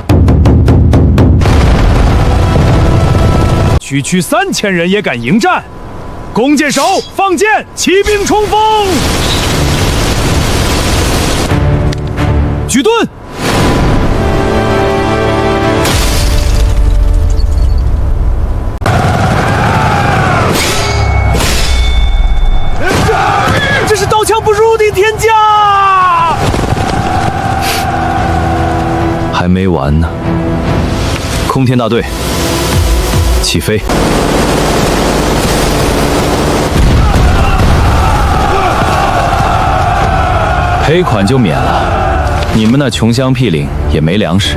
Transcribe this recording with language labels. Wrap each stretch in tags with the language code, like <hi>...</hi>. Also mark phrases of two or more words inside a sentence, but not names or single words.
<zh>区3000人也敢迎戰，弓箭手放箭，骑兵衝鋒，舉盾。这是刀槍不入的天價！還沒完呢，空天大隊起飛！賠款就免了，你們那窮鄉僻嶺也沒糧食。</zh>